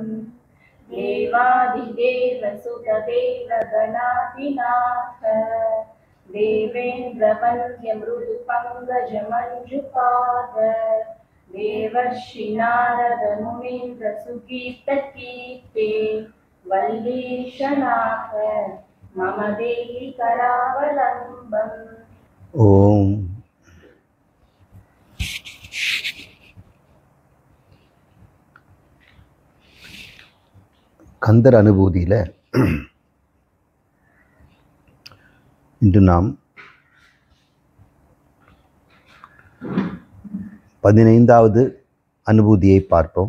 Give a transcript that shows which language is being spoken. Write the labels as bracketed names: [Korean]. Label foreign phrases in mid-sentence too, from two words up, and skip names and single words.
[Sanskrit] देवादिदेव सुतदेव गणाधिनाथ देवेन्द्र वन्द्य मृदु पंकज मंजुपाद देवर्षि नारद मुनीन्द्र सुगीत कीर्ते वल्लीशनाथ मम देहि करावलंबम्। ஓம். [Tamil] கந்தர் அனுபூதியில் இன்று நாம் 15வது அனுபூதியை பார்ப்போம்.